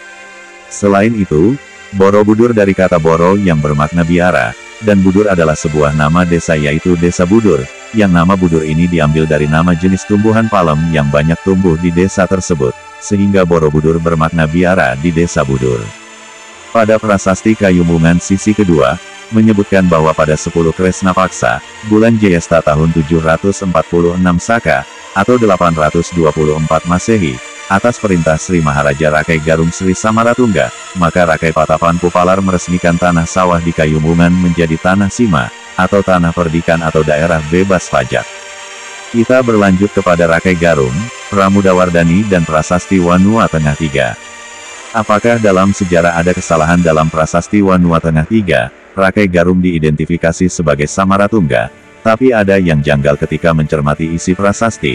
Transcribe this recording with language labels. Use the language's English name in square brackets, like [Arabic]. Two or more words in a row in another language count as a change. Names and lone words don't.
[Indonesian] Selain itu, Borobudur dari kata Boro yang bermakna biara, dan Budur adalah sebuah nama desa yaitu Desa Budur, yang nama Budur ini diambil dari nama jenis tumbuhan palem yang banyak tumbuh di desa tersebut, sehingga Borobudur bermakna biara di Desa Budur. Pada prasasti Kayumungan sisi kedua, menyebutkan bahwa pada 10 Kresna Paksa, bulan Jayesta tahun 746 Saka, atau 824 Masehi, atas perintah Sri Maharaja Rakai Garung Sri Samaratungga, maka Rakai Patapan Pupalar meresmikan tanah sawah di Kayumungan menjadi tanah sima, atau tanah perdikan atau daerah bebas pajak. Kita berlanjut kepada Rakai Garung, Pramudawardhani dan Prasasti Wanua Tengah 3. Apakah dalam sejarah ada kesalahan dalam Prasasti Wanua Tengah 3, Rakai Garung diidentifikasi sebagai Samaratungga, tapi ada yang janggal ketika mencermati isi prasasti.